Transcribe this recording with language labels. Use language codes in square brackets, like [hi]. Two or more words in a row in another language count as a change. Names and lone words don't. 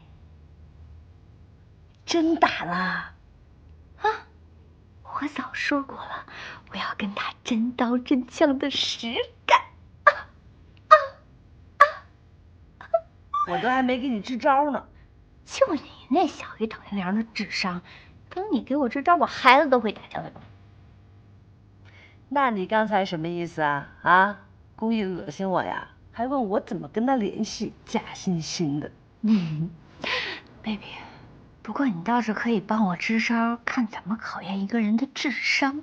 [zh] 真打啦？啊，我早說過了，我要跟他真刀真槍的實幹。我都還沒給你支招呢。就你那小魚等一涼的智商，等你給我支招，我孩子都會打掉的。那你剛才什麼意思啊？啊，故意惡心我呀？還問我怎麼跟他聯繫，假惺惺的。 baby， 不過你倒是可以幫我支招，看怎麼考驗一個人的智商。